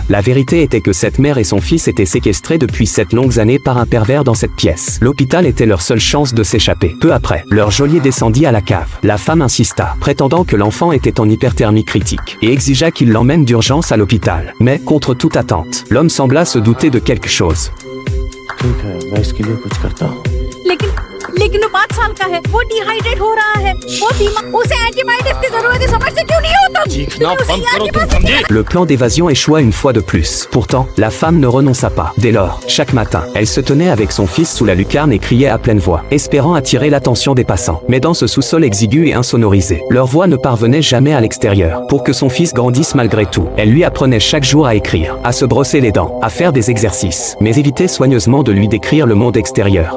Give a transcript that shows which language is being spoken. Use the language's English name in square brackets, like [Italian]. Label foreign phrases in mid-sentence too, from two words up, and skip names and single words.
[French] La vérité était que cette mère et son fils étaient séquestrés depuis 7 longues années par un pervers dans cette pièce. L'hôpital était leur seule chance de s'échapper. Peu après, leur geôlier descendit à la cave. La femme insista, prétendant que l'enfant était en hyperthermie critique, et exigea qu'il l'emmène d'urgence à l'hôpital. Mais, contre toute attente, l'homme sembla se douter de quelque chose. [Hindi] ठीक है, मैं इसके लिए कुछ करता हूँ। लेकिन वो 5 साल का है, वो डिहाइड्रेट हो रहा है, वो बीमार, उसे एंटीबायोटिक्स की जरूरत है, समझते क्यों नहीं हो तुम? चीखना बंद करो तुम, समझी? [French] Le plan d'évasion échoua une fois de plus. Pourtant, la femme ne renonça pas. Dès lors, chaque matin, elle se tenait avec son fils sous la lucarne et criait à pleine voix, espérant attirer l'attention des passants. Mais dans ce sous-sol exigu et insonorisé, leur voix ne parvenait jamais à l'extérieur. Pour que son fils grandisse malgré tout, elle lui apprenait chaque jour à écrire, à se brosser les dents, à faire des exercices, mais évitait soigneusement de lui décrire le monde extérieur.